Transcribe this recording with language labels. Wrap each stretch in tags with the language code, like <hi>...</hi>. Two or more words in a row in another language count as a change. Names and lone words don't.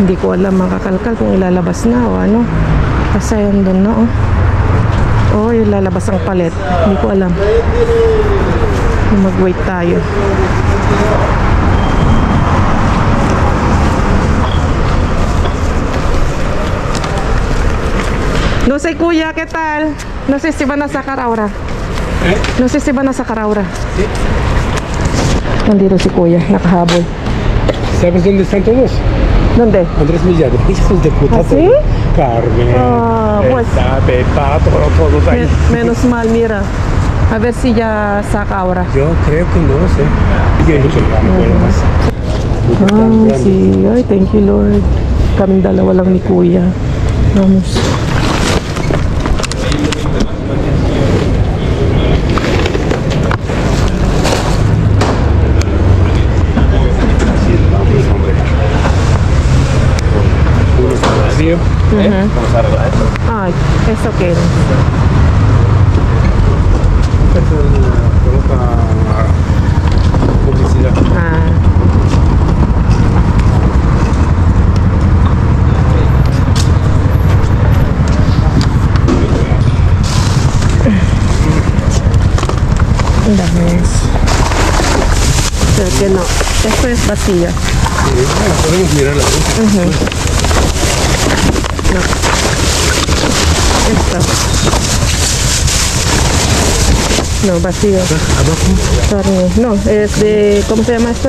<tl>ko alam mga kakalkal kung ilalabas na o ano. Kasi yun doon na oh. Oh, ilalabas ang palet. Hindi ko alam. Mag-wait tayo.</tl> <es>No sé, kuya, ¿qué tal? No sé si van a sacar ahora. No sé si van a sacar ahora.</es> <tl>Nandito si kuya, nakahabol.</tl> <es>¿Sabes dónde están todos? ¿Dónde? Andrés Millar, hijos de puta. ¿Ah, sí? Carmen, Ah, pues. Pepa, todos ahí. Menos mal, mira. A ver si ya saca ahora. Yo creo que no sé. Yo no sé, no puedo más. Ah, sí. Ay,</es> <en>thank you, Lord.</en> <tl>Kaming dalawa lang ni kuya.</tl> <es>Vamos. Vacío. Vamos a arreglar esto. Ay, es okay. Esto coloca publicidad.</es> <tl>Ah. Ang dami.</tl> <es>Pero que no. Esto es vacía. Sí, bueno, podemos mirar la luz. No. Esto. No, vacío. Abajo. Carne. No, es de... ¿Cómo se llama esto?</es>